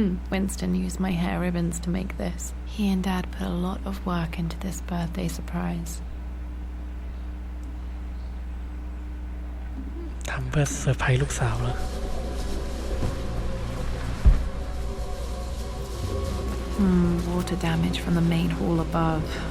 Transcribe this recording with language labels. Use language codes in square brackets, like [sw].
[en] Winston used my hair ribbons to make this. He and Dad put a lot of work into this birthday surprise. [th] ทำเพื่อเซอร์ไพรส์ลูกสาวเหรอ [en] Water damage from the main hall above.